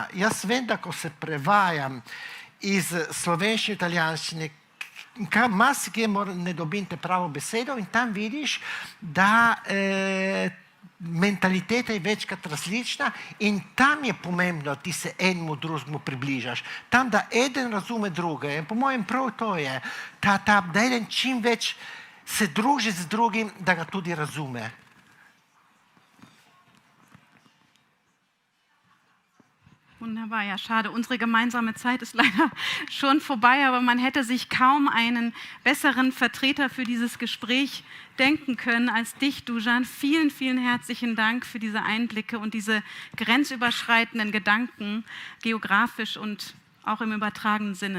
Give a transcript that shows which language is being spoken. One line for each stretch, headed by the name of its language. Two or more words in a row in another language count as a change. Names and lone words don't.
Slovenian: Jaz vem, da ko se prevajam iz slovenščine, italijanščine, marsikje ne dobim te pravo besedo in tam vidiš, da mentaliteta je večkrat različna in tam je pomembno, da ti se enemu drugemu približaš. Tam, da eden razume druge. In po mojem prav to je, da eden čim več se druži z drugim, da ga tudi razume.
German: Wunderbar, ja, schade. Unsere gemeinsame Zeit ist leider schon vorbei, aber man hätte sich kaum einen besseren Vertreter für dieses Gespräch denken können als dich, Dusan. Vielen, vielen herzlichen Dank für diese Einblicke und diese grenzüberschreitenden Gedanken, geografisch und auch im übertragenen Sinne.